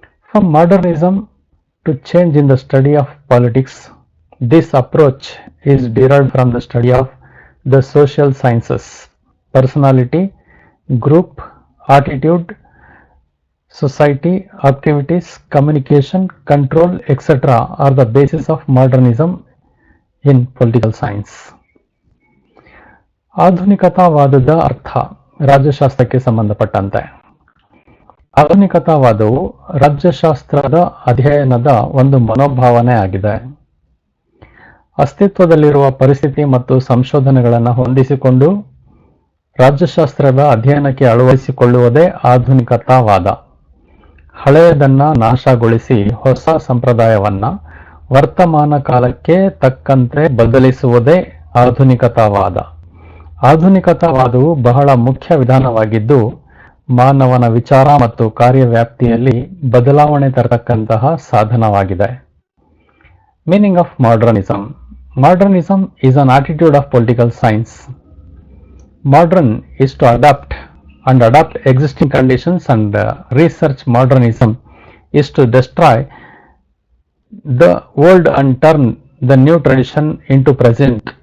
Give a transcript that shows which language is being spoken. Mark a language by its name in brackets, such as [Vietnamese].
[English] From modernism to change in the study of politics, this approach is derived from the study of the social sciences. Personality, group, attitude, society, activities, communication, control, etc. are the basis of modernism in political science. [Kannada] ಆಧುನಿಕತಾವಾದದ ಅರ್ಥ ರಾಜ್ಯಶಾಸ್ತ್ರಕ್ಕೆ ಸಂಬಂಧಪಟ್ಟಂತೆ. ಆಧುನಿಕತಾವಾದವು ರಾಜ್ಯಶಾಸ್ತ್ರದ ಅಧ್ಯಯನದ ಒಂದು ಮನೋಭಾವನೆ ಆಗಿದೆ. ಅಸ್ತಿತ್ವದಲ್ಲಿರುವ ಪರಿಸ್ಥಿತಿ ಮತ್ತು ಸಂಶೋಧನೆಗಳನ್ನು ಹೊಂದಿಸಿಕೊಂಡು ರಾಜ್ಯಶಾಸ್ತ್ರದ ಅಧ್ಯಯನಕ್ಕೆ ಅಳವಡಿಸಿಕೊಳ್ಳುವುದೇ ಆಧುನಿಕತಾವಾದ. ಹಳೆಯದನ್ನ ನಾಶಗೊಳಿಸಿ ಹೊಸ ಸಂಪ್ರದಾಯವನ್ನ ವರ್ತಮಾನ ಕಾಲಕ್ಕೆ ತಕ್ಕಂತೆ ಬದಲಿಸುವುದೇ ಆಧುನಿಕತಾವಾದ. ಆಧುನಿಕತಾವಾದವು ಬಹಳ ಮುಖ್ಯ ವಿಧಾನವಾಗಿದ್ದು, ಮಾನವನ ವಿಚಾರ ಮತ್ತು ಕಾರ್ಯವ್ಯಾಪ್ತಿಯಲ್ಲಿ ಬದಲಾವಣೆ ತರತಕ್ಕಂತಹ ಸಾಧನವಾಗಿದೆ. [English] Meaning of modernism. Modernism is an attitude of political science. Modern is to adapt existing conditions, and research modernism is to destroy the old and turn the new tradition into present.